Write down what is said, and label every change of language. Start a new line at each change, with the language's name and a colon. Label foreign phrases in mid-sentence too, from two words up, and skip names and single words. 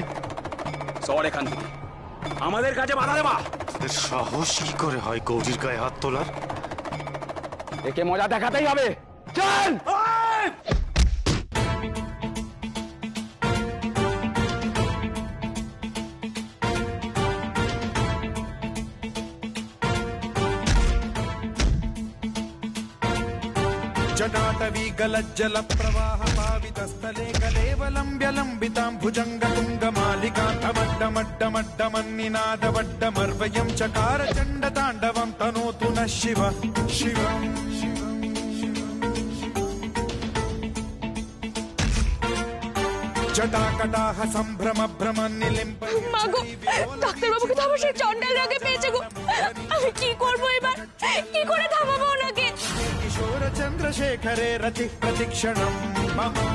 Bangla: সর এখান থেকে, আমাদের কাছে বাধা দেবা। সাহস কি করে হয় গৌরীর গায়ে হাত তোলার? একে মজা দেখাতেই হবে, চল।
Sanskrit: जटाटवी गलज्जल प्रवाह पावित स्थले कलेवलम्ब्य लम्बितां भुजंग तुंग मालिकान्तमड्डमड्डमड्डमन्निनादवड्डमर्वयं चकार चण्ड ताण्डवं तनोतु नः शिव शिव। जटाकटाह सम्भ्रम भ्रम निलिम्ब।
Bangla: মা গো, ডাক্তার বাবুকে তো আমার সেই চন্ডাল রাগে পেয়েছে গো। আমি কি করবো এবার? কি করে থামাবো ওনাকে?
Sanskrit: किशोर चंद्रशेखरे रति प्रतिक्षणं मम।